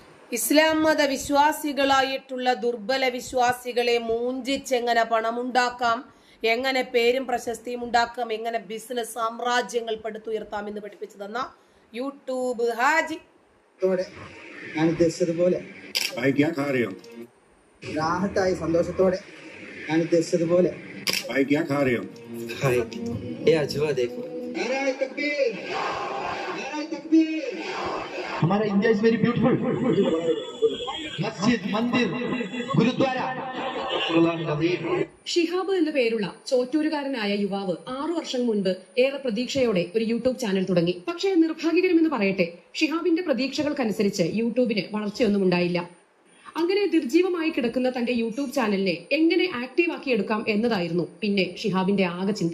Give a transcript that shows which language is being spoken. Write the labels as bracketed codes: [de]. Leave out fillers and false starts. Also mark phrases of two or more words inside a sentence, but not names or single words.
[ml] ഇസ്ലാം മത വിശ്വാസികളായിട്ടുള്ള ദുർബല വിശ്വാസികളെ മൂഞ്ചിച്ചെങ്ങനെ പണമുണ്ടാക്കാം, എങ്ങനെ പേരും പ്രശസ്തിയും ഉണ്ടാക്കാം, എങ്ങനെ ബിസിനസ് സാമ്രാജ്യങ്ങൾ പടുത്തുയർത്താം എന്ന് പഠിപ്പിച്ചു തന്ന യൂട്യൂബ് ഹാജി. ഞാൻ ഉദ്ദേശിച്ചതുപോലെ [hi] भाई क्या खा रहे हो? [ml] രാഹത്തായി സന്തോഷത്തോടെ ഞാൻ ഉദ്ദേശിച്ചതുപോലെ. [hi] भाई क्या खा रहे हो? ये अजवा देखो. [en] हमारा इंडिया is very beautiful. [hi] मस्जिद, मंदिर, गुरुद्वारा. [ml] ഷിഹാബ് എന്ന പേരുള്ള ചോറ്റൂരുകാരനായ യുവാവ് 6 വർഷം മുൻപ് ഏറെ പ്രതീക്ഷയോടെ ഒരു യൂട്യൂബ് ചാനൽ തുടങ്ങി. പക്ഷേ നിർഭാഗ്യകരമെന്ന് പറയട്ടെ, ഷിഹാബിന്റെ പ്രതീക്ഷകൾക്കനുസരിച്ച് യൂട്യൂബിന് വളർച്ചയൊന്നും ഉണ്ടായില്ല. അങ്ങനെ നിർജീവമായി കിടക്കുന്ന തന്റെ യൂട്യൂബ് ചാനലിനെ എങ്ങനെ ആക്റ്റീവ് ആക്കി എടുക്കാം എന്നതായിരുന്നു പിന്നെ ഷിഹാബിന്റെ ആകെ ചിന്ത.